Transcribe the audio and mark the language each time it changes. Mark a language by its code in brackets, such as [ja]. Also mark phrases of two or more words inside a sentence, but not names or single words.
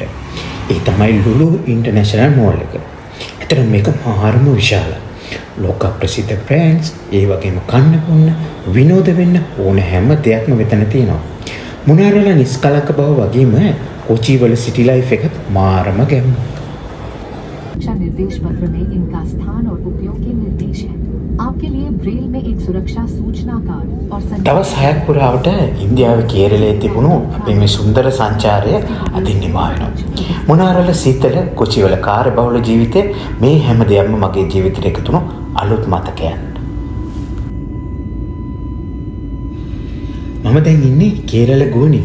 [si] ඒ තමයි ලුලු ඉන්ටර්නැෂනල් මෝල් එක. ඇත්තටම මේක මාරම විශාලයි. ලෝක ප්‍රසිද්ධ බ්‍රෑන්ඩ්ස්, ඒ වගේම කන්න බොන්න, විනෝද වෙන්න ඕන හැම දෙයක්ම මෙතන තියෙනවා. මොනාර් වල නිස්කලංක බව වගේම කොචි වල [en] city life [si] එකත් මාරම ගැම්මක්. [hi] निर्देश पत्र में इनका स्थान और उपयोग के निर्देश हैं। आपके लिए ब्रेल में एक सुरक्षा सूचना कार्ड और [si] දවස් 6ක් පුරාවට ඉන්දියාවේ කේරළයේ තිබුණු අපේ මේ සුන්දර සංචාරය අදින් නිමා වෙනවා. මොනාර් වල සීතල, කොචි වල කාර්යබහුල ජීවිතේ මේ හැම දෙයක්ම මගේ ජීවිතේට එකතුණු අලුත් මතකයන්. මම දැන් ඉන්නේ කේරළ ගෝනි.